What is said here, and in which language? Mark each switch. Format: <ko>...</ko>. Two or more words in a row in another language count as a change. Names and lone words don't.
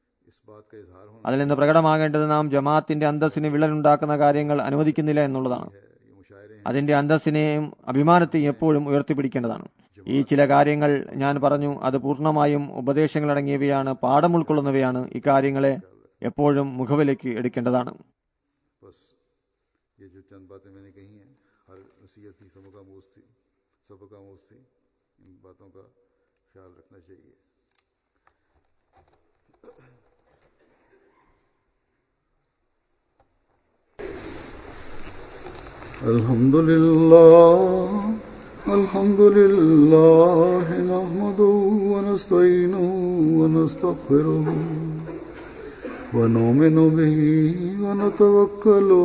<ur>اس بات کا اظہار ہونا</ur> <ml>അതിൽ നിന്ന് പ്രകടമാകേണ്ടത് നാം ജമാഅത്തിന്റെ അന്തസ്സിന് വിള്ളലുണ്ടാക്കുന്ന കാര്യങ്ങൾ അനുവദിക്കുന്നില്ല എന്നുള്ളതാണ്.</ml> <ur>ہے۔ یہ مشاعرے ہیں</ur> <ml>അതിന്റെ അന്തസ്സിനെയും അഭിമാനത്തെയും എപ്പോഴും ഉയർത്തിപ്പിടിക്കേണ്ടതാണ്. ഈ ചില കാര്യങ്ങൾ ഞാൻ പറഞ്ഞു, അത് പൂർണ്ണമായും ഉപദേശങ്ങളടങ്ങിയവയാണ്, പാഠം ഉൾക്കൊള്ളുന്നവയാണ്. ഇക്കാര്യങ്ങളെ എപ്പോഴും മുഖവിലേക്ക് എടുക്കേണ്ടതാണ്.</ml> <ur>بس یہ جو چند باتیں میں نے کہی ہیں ہر نصیحت تھی، سبق آموز تھی، ان باتوں کا خیال رکھنا چاہیے.</ur> <ar>الحمد لله نحمده و نستعينه و نستغفره و نؤمن به و نتوكل</ar>